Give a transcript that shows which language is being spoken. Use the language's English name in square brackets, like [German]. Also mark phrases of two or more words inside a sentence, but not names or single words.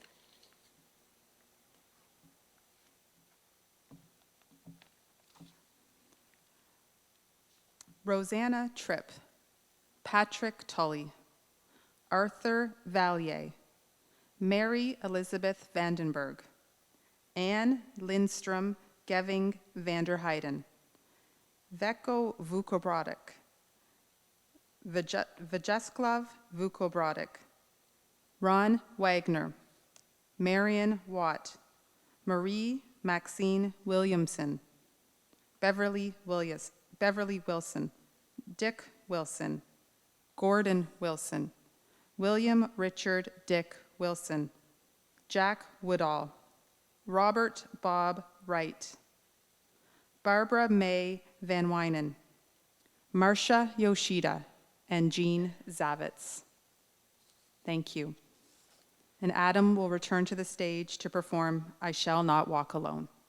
[English] Rosanna Tripp, Patrick Tully, Arthur Vallier, Mary Elizabeth Vandenberg, Anne Lindstrom Geving Vanderheiden, Veko Vukobrodek, Vyacheslav Vukobrodek, Ron Wagner, Marion Watt, Marie Maxine Williamson, Beverly Wilson, Dick Wilson, Gordon Wilson, William Richard Dick Wilson, Jack Woodall, Robert Bob Wright, Barbara May Van Wynen, Marcia Yoshida, and Jean Zavitz. Thank you. And Adam will return to the stage to perform I Shall Not Walk Alone.